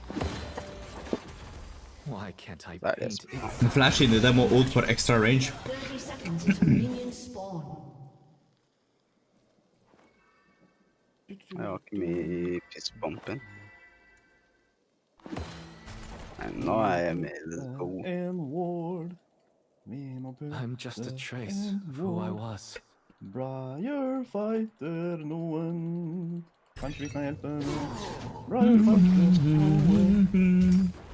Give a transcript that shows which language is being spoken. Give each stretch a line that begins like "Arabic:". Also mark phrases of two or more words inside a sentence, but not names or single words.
Norwegian: Men flash inn i dem og ult for
English: extra range.
Norwegian: Jeg har ikke mye pissbompen. Nei, nå er jeg med.
English: Let's go. I'm just a trace of who I was.
Norwegian: Briar fighter noen. Kanskje vi kan hjelpe. Briar fighter noen.